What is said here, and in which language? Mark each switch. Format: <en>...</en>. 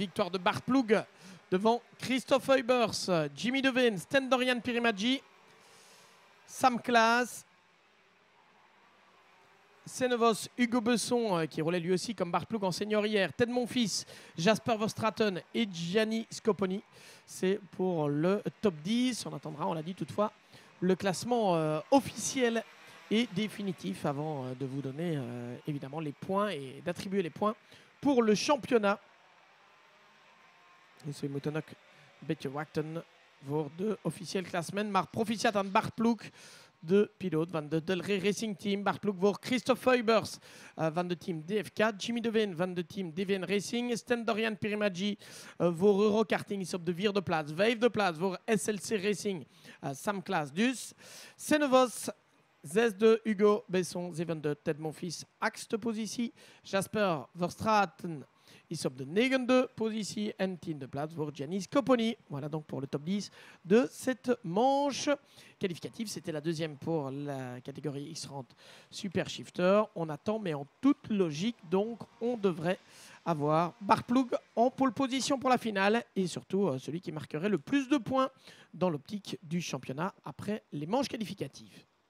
<fr>Victoire de Bart Ploeg devant Christopher Eubers, Jimmy Devine, Sten-Dorian Pirimadji, Sam Klaas, Senevos Hugo Besson qui roulait lui aussi comme Bart Ploeg en senior hier, Ted Monfils, Jasper Verstraeten et Gianni Scoponi. C'est pour le top 10. On attendra, on l'a dit toutefois, le classement officiel et définitif avant de vous donner évidemment les points et d'attribuer les points pour le championnat.</fr> <nl>En zo moet dan ook een beetje wachten voor de officiële klassement. Maar proficiat aan Bart Ploeg, de piloot van de Delray Racing Team. Bart Ploeg voor Christopher Eubers van de team DFK. Jimmy Devine van de team Devienne Racing. Sten-Dorian Pirimadji voor Eurokarting is op de 4e plaats. 5e plaats voor SLC Racing. Sam Klaas dus. Senevos 6e, Hugo Besson 7e, Ted Monfils 8e positie. Jasper Verstraeten is op de 9e positie en 10e plaats voor Gianni Scoponi.</nl> <fr>Voilà donc pour le top 10 de cette manche qualificative. C'était la 2e pour la catégorie X30 Super Shifter. On attend, mais en toute logique, donc on devrait avoir Bart Ploeg en pole position pour la finale et surtout celui qui marquerait le plus de points dans l'optique du championnat après les manches qualificatives.</fr>